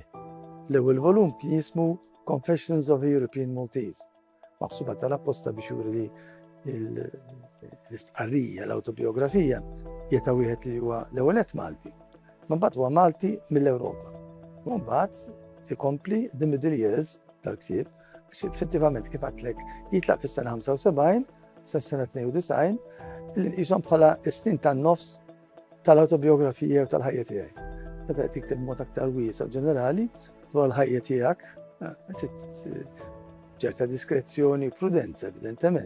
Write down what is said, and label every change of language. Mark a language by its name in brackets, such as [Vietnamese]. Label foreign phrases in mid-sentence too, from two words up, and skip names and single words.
[Maltese] L-ewwel volum kien jismu Confessions of a European Maltese, maħsuba tal-apposta biex juri li l-istqarrija, l-awtobiografija jeta' wieħed li huwa l-ewwel qed Malti. Mbagħad huwa Malti mill-Ewropa. U mbagħad ikompli [English] the middle years [Maltese] tal-ktieb biex effettivament kif għadlek jitlaq fis-sena 75 sa s-sena 92 li nqishom bħala snin tan-nofs tal-awtobiografija u tal-ħajja tiegħi. Meta qed tikteb mod aktar wiesa' u ġenerali dwar il-ħajja tiegħek, ċerta diskrezzjoni u prudenza evidentement.